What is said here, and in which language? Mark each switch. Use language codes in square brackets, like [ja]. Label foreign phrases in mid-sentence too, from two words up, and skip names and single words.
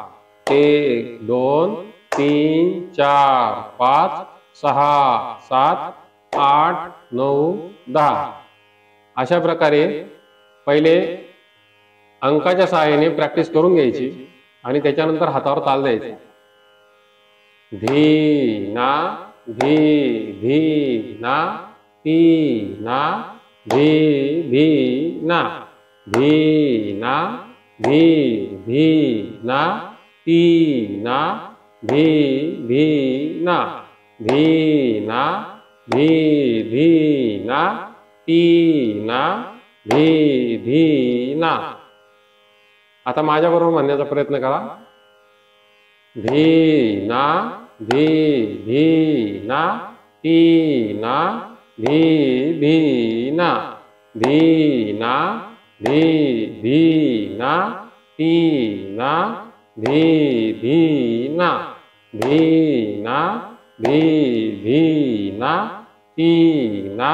[mr] 1 2 3 4 5 6 7 8 9 10। अशा प्रकारे पहिले अंकाच्या सहाय्याने प्रॅक्टिस करून घ्यायची आणि त्याच्यानंतर हातावर ताल द्यायचा। धी ना धी धी ना ती ना धी धी ना धी ना धी धी ना ती ना धी धी ना धी ना धी धी ना ती ना धी धी ना। आता माझ्याबरोबर म्हणण्याचा प्रयत्न करा। धी ना धी धी ना ती ना धी धी ना धी ना धी धी ना ती ना धी धी ना धी ना धी धी ना ती ना